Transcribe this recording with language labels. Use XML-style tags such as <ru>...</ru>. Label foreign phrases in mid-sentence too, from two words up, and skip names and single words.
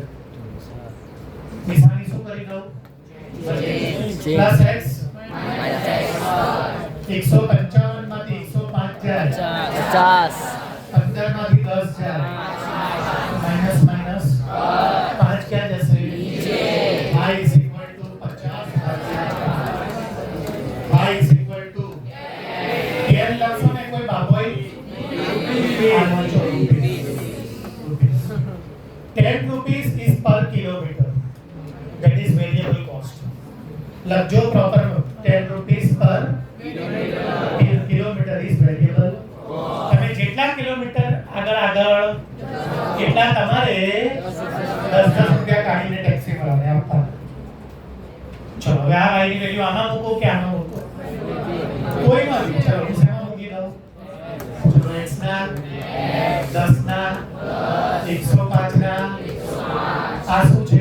<gu>નિશાની શું કરી દઉં? પ્લસ x માઈનસ x. 155 માંથી 105 જાય, 50 માંથી 10 જાય, માઈનસ માઈનસ 5 ક્યાં જશે?</gu> <en>નીચે. y is equal to 50 y is equal to</en> <gu>કેમ લખશો ને કોઈ બાબોય?</gu> <en>10 rupees is per kilometer, that is variable cost.</en> <gu>લખજો પ્રોપર.</gu> <en>10 rupees per kilometer is variable cost.</en> <gu>તમે જેટલા કિલોમીટર આગળ વાળો એટલા તમારે 10 રૂપિયા કાઢીને ટેક્સી વાળાને આપવા. ચલો, હવે આ વાયની વેલ્યુ આમાં મૂકો કે આમાં મૂકો? કોઈમાં બી. ચલો, હું શેમાં મૂકી દઉં? ચલો, x ના 10 ના 105 ના આ શું છે?</gu>